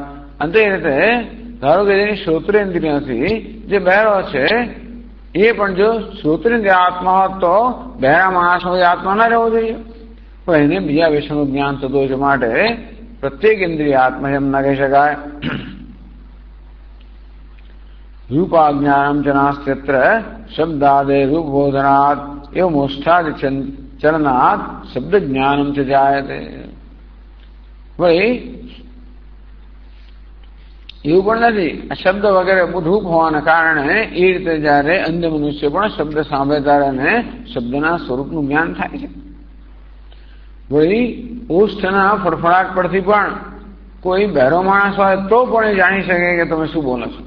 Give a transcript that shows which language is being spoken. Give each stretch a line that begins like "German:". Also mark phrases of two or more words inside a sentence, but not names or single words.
Gujarati: અને તે રીતે ધારો કે જેની શ્રોત્રેન્દ્રિય નથી, જે બહેરો છે એ પણ જો શ્રોત્રેન્દ્રિય આત્મા હોત તો બહેરા માણસ હોય આત્મા ના રહેવો જોઈએ. પણ એને બીજા વિષયનું જ્ઞાન થતું હોય છે માટે પ્રત્યેક ઇન્દ્રિય આત્મા એમ ના કહી શકાય.
Sanskrit: રૂપાજ્ઞાનમ ચ નાસ્ત્યત્ર શબ્દાદે રૂપબોધનાત एवं मोष्ठादि चलनात् शब्द ज्ञानम च जायते।
Gujarati: वही એવું પણ નથી, આ શબ્દ વગેરે બુધૂપ હોવાના કારણે એ રીતે જયારે અન્ય મનુષ્ય પણ શબ્દ સાંભળે ત્યારે શબ્દના સ્વરૂપનું જ્ઞાન થાય છે. વળી ઓષ્ઠના ફડફડાટ પરથી પણ કોઈ બહેરો માણસ હોય તો પણ એ જાણી શકે કે તમે શું બોલો છો.